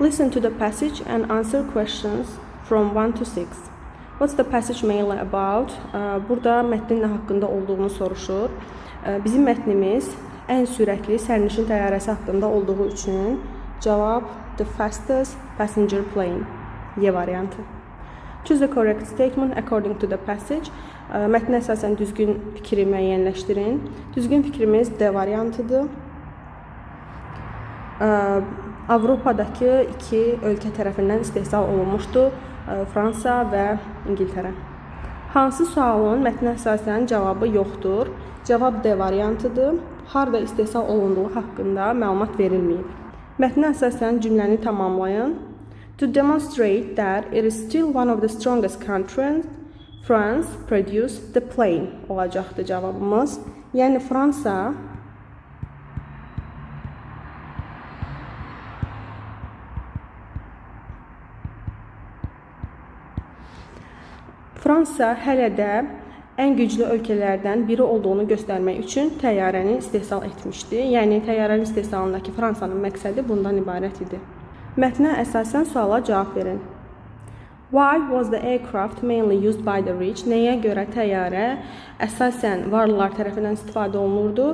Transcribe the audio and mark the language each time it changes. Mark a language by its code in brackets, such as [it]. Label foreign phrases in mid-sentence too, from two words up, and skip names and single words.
[en] Listen to the passage and answer questions from 1 to 6. What's the passage mainly about? [az] Burada mətnin nə haqqında olduğunu soruşur. Bizim mətnimiz ən sürətli sərnişin təyyarəsi haqqında olduğu üçün cavab [en] the fastest passenger plane. [az] Y variantı. [en] Choose the correct statement according to the passage. [az] Mətnə əsasən düzgün fikri müəyyənləşdirin. Düzgün fikrimiz D variantıdır. Avropadakı iki ölkə tərəfindən istehsal olunmuşdur. Fransa və İngiltərə. Hansı sualın mətnə əsasən cavabı yoxdur? Cavab D variantıdır. Harda istehsal olunduğu haqqında məlumat verilməyib. Mətnə əsasən cümləni tamamlayın. [en] To demonstrate that it is still one of the strongest countries, France produced the plane [az] olacaqdır cavabımız. Yəni Fransa hələ də ən güclü ölkələrdən biri olduğunu göstərmək üçün təyyarəni istehsal etmişdi. Yəni təyyarənin istehsalındakı Fransanın məqsədi bundan ibarət idi. Mətnə əsasən suala cavab verin. [en] Why was the aircraft mainly used by the rich? [az] Nəyə görə təyyarə əsasən varlılar tərəfindən istifadə olunurdu?